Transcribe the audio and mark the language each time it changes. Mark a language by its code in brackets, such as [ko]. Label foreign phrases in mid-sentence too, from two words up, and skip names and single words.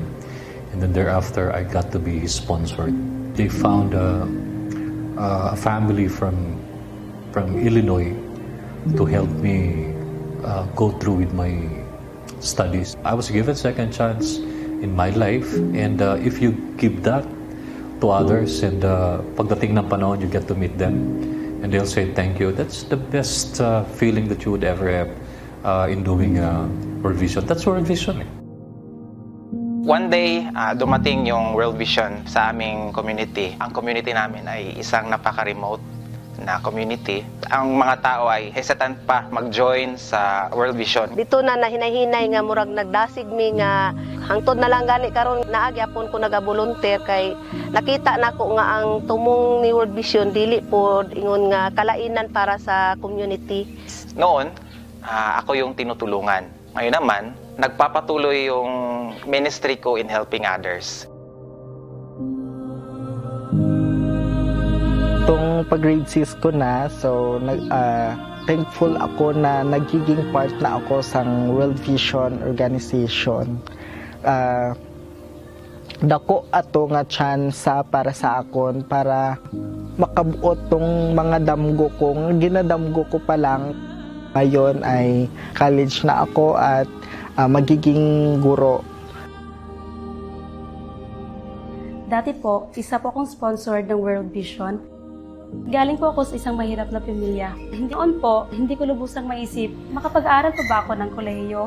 [en] And then thereafter, I got to be sponsored. They found a family from Illinois to help me go through with my studies. I was given second chance in my life, and if you give that to others, and [tl] pagdating ng panahon, [en] you get to meet them, and they'll say thank you. That's the best feeling that you would ever have in doing World Vision. That's World Vision. One day, [tl] dumating yung World Vision sa aming community. Ang community namin ay isang napaka-remote na community. Ang mga tao ay hesitant pa mag-join sa World Vision. [ceb] Dito na nahinay-hinay nga murag nagdasig mi nga hangtod na lang gani karon naagyapon ko naga-volunteer kay nakita nako nga ang tumong ni World Vision dili pod ingon nga kalainan para sa community. [tl] Noon, ako yung tinutulungan. Ngayon naman, nagpapatuloy yung ministry ko [en] in helping others. [tl] Itong pag-grade 6 ko na, [en] so thankful [tl] ako na nagiging part na ako sa World Vision Organization. [ceb] Dako ato nga chance para sa akon para makabuot tong mga damgo ko. Ginadamgo ko pa lang. [tl] Ngayon ay college na ako at magiging guro. Dati po, isa po akong sponsored ng World Vision. Galing po ako sa isang mahirap na pamilya. Noon po, hindi ko lubusang maisip, makapag-aaral pa ba ako ng kolehiyo?